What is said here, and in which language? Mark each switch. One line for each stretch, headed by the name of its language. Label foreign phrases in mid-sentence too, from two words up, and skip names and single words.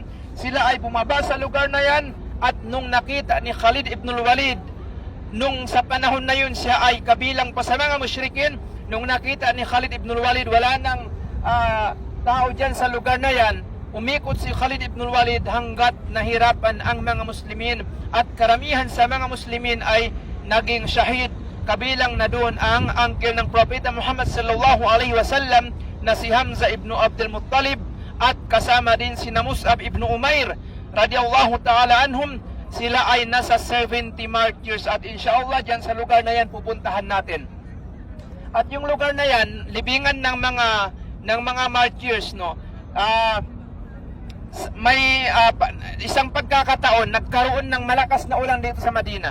Filipino: Sila ay bumaba sa lugar na yan. At nung nakita ni Khalid ibn al-Walid, nung sa panahon na yun siya ay kabilang pa sa mga musyrikin, nung nakita ni Khalid ibn al-Walid wala nang tao dyan sa lugar na yan, umikot si Khalid ibn al-Walid hanggat nahirapan ang mga Muslimin. At karamihan sa mga Muslimin ay naging shahid. Kabilang na doon ang uncle ng Propeta Muhammad
Arabic: صلى الله عليه وسلم
Filipino: na si Hamza ibn Abdul Muttalib, at kasama din si Mus'ab ibn Umair
Arabic: رضي الله تعالى عنهم.
Filipino: Sila ay nasa 70 martyrs, at insyaAllah dyan sa lugar na yan pupuntahan natin. At yung lugar na yan, libingan ng mga martyrs, no. May isang pagkakataon nagkaroon ng malakas na ulan dito sa Madina.